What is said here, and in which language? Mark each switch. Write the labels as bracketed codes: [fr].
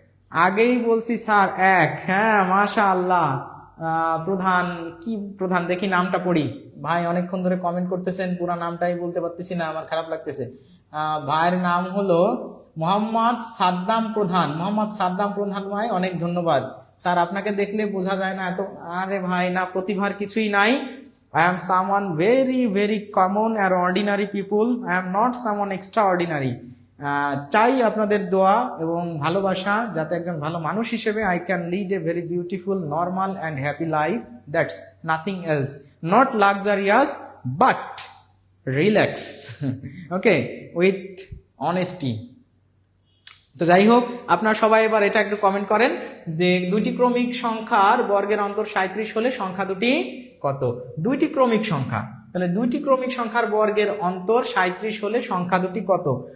[bn] আগেই বলছি স্যার 1, হ্যাঁ মাশাআল্লাহ। প্রধান, কি প্রধান দেখি নামটা পড়ি। ভাই অনেকক্ষণ ধরে কমেন্ট করতেছেন, পুরো নামটাই বলতে পারতেছি না, আমার খারাপ লাগতেছে। ভাইয়ের নাম হলো মোহাম্মদ সাদ্দাম প্রধান। মোহাম্মদ সাদ্দাম প্রধান ভাই, অনেক ধন্যবাদ। স্যার আপনাকে দেখলে বোঝা যায় না এত, আরে ভাই না, প্রতিভার কিছুই নাই। [en] I am someone very very common and ordinary people. I am not someone extraordinary. [bn] চাই আপনাদের দোয়া এবং ভালোবাসা যাতে একজন ভালো মানুষ হিসেবে [en] I can lead a very beautiful, normal and happy life. That's nothing else. Not luxurious but relax. Okay, with honesty. [bn] তো যাই হোক, আপনারা সবাই এবার এটা একটু কমেন্ট করেন যে দুইটি ক্রমিক সংখ্যার বর্গের অন্তর 37 হলে সংখ্যা দুটি কত? দুইটি ক্রমিক সংখ্যা, তাহলে দুইটি ক্রমিক সংখ্যার বর্গের অন্তর 37 হলে সংখ্যা দুটি কত?